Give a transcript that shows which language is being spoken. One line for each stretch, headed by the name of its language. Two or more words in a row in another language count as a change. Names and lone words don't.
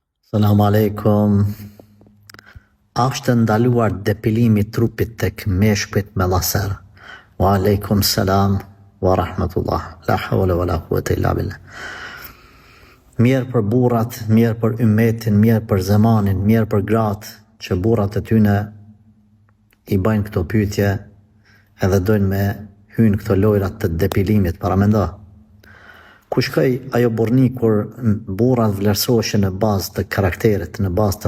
Arabic: سلام عليكم.
Albanian: A është ndaluar depilimi i trupit tek meshkujt me laser?
Arabic: وعليكم السلام ورحمة الله. لا حول ولا قوة إلا بالله.
Albanian: Mirë për burrat, mirë për ymmetin, mirë për zemanin, mirë për gratë, që burrat e tyne i bajnë këto pyetje edhe dojnë me hynë këto lojrat të depilimit, para mendo. Ku shkoj ajo burni kur burrat vlerësoheshin në bazë të karakterit, në bazë